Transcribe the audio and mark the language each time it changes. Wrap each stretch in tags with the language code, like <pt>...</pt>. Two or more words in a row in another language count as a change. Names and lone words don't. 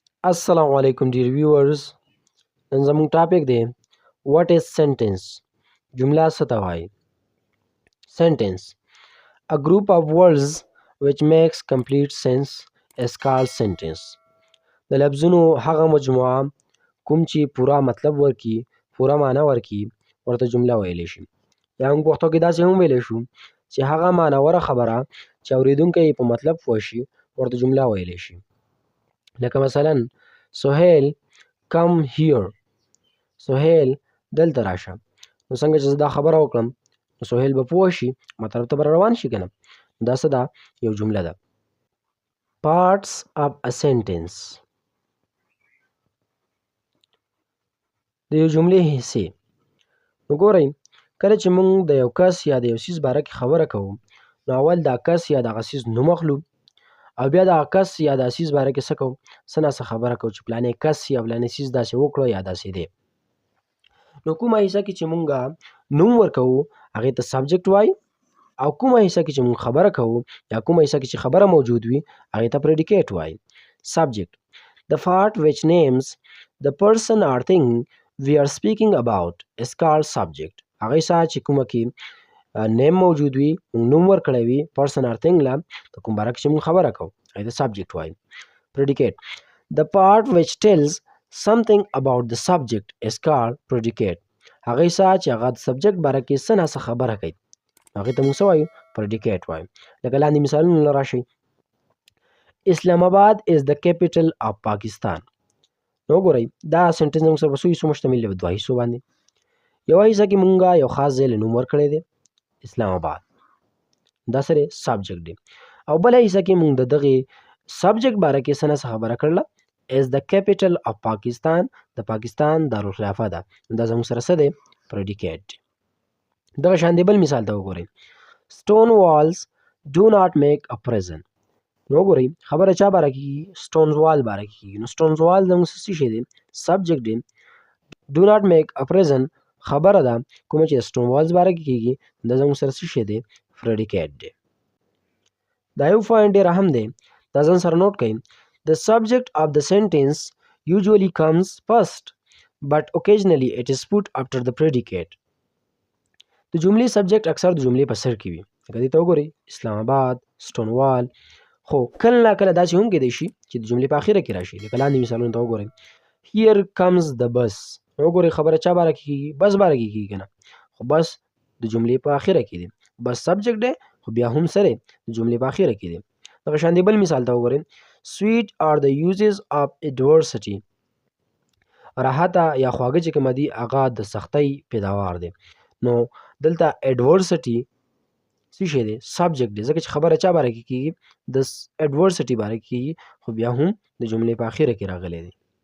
<ps>السلام علیکم ډیر ویورز. نن زموږ ټاپک دی</ps> <en>what is sentence.</en> <ps>جمله څه ته وایي؟</ps> <en>سنټنس a group of words which makes complete sense is called sentence.</en> <ps>د لفظونو هغه مجموعه کوم چې پوره مطلب ورکي، پوره معنی ورکي، ورته جمله ویلی شي. یا موږ پښتو کې داسې هم ویلی شو چې هغه معنیوره خبره چې اورېدونکی یې په مطلب پوه شي ورته جمله ویلی شي. لکه مثلا سهیل</ps> <en>come here,</en> <ps>سهیل دلته راشه. نو څنګه چې زه دا خبره وکړم نو سهیل به پوه شي، مطلب ته به روان شي که نه. دا څه ده؟ یو جمله ده.</ps> <en>parts of a sentence،</en> <ps>د یو جملې حصې. نو ګورئ، کله چې موږ د یو کس یا د یو څیز باره کې خبره کوو نو اول دا کس یا دغه څیز نوم اخلو او بیا دغه کس یا دغه څیز باره کې څه کوو، څه ناڅه خبره کوو چې فلانی کس یا فلانی څیز داسې وکړو یا داسې دی. نو کومه حصه کې چې مونږ نوم ورکوو هغې ته سبجیکټ وایي، او کومه حصه کې چې مونږ خبره کوو یا کومه حصه کې چې خبره موجود وي هغې ته پریډیکیټ وایي.</ps> <en>سبجیکټ the part which names the person or thing we are speaking about is called subject.</en> <ps>هغې سره چې کومه کې نیم موجود وي، مونږ نوم ورکړی وي</ps> <en>person or thing</en> <ps>له، د کوم باره کې چې مونږ خبره کوو هغې ته سبجیکټ وایي.</ps> <en>predicate the part which tells something about the subject is called predicate.</en> <ps>هغې سره چې هغه د سبجیکټ باره کې څه ناڅه خبره کوي هغې ته موږ څه وایو؟ predicate وایو. لکه لاندې مثالونه له راشئ.</ps> <en>اسلام آباد is the capital of Pakistan.</en> <ps>نو وګورئ دا سنټنس زموږ سره په څو حصو مشتمل دی؟ په دوه حصو باندې. یوه حصه کې مونږ یو خاص ځای له نوم ورکړی دی اسلام آباد، دا سره سبجیکټ دی. او بله حصه کې مونږ د دغې سبجیکټ باره کې څه ناڅه خبره کړله</ps> <en>is the capital of Pakistan،</en> <ps>د پاکستان دارالخلافه ده. دا زموږ سره څه دی؟ predicate. دغه شان دی بل مثال ته وګورئ.</ps> <en>stone walls do not make a prison.</en> <ps>نو وګورئ خبره چا باره کېږي؟</ps> <en>stone wall</en> <ps>باره کېږي. نو</ps> <en>stone wall</en> <ps>زموږ څه شی دی؟ سبجیکټ دی.</ps> <en>do not make a prison</en> <ps>خبره ده کومه چې</ps> <en>stone walls</en> <ps>باره کې کېږي دا زموږ سره څه شی دی؟ predicate دی. دا یو پوینټ ډېر اهم دی، دا ځان سره نوٹ کړئ.</ps> <en>The subject of the sentence usually comes first, but occasionally it is put after the predicate.</en> <ps>د جملې سبجیکټ اکثر د جملې په سر کې وي. لکه دې ته وګورئ اسلام آباد،</ps> <en>stone wall.</en> <ps>خو کله نا کله داسې هم کیدای شي چې د جملې په اخره کې راشي. لکه لاندې مثالونو ته وګورئ.</ps> <en>Here comes the bus.</en> <ps>نو وګورئ خبره چا باره کې کېږي؟ بس باره کې کېږي که نه. خو بس د جملې په اخره کې دی. بس سبجیکټ دی خو بیا هم سره د جملې په اخره کې دی. دغه شان دی بل مثال ته وګورئ.</ps> <en>Sweet are the uses of adversity.</en> <ps>راحته یا خواږه چې کومه دي هغه د سختۍ پیداوار دی. نو دلته adversity څه شی دی؟ سبجیکټ دی، ځکه چې خبره چا باره کې کېږي؟ د adversity باره کې کېږي، خو بیا هم د جملې په اخره کې راغلی دی.</ps>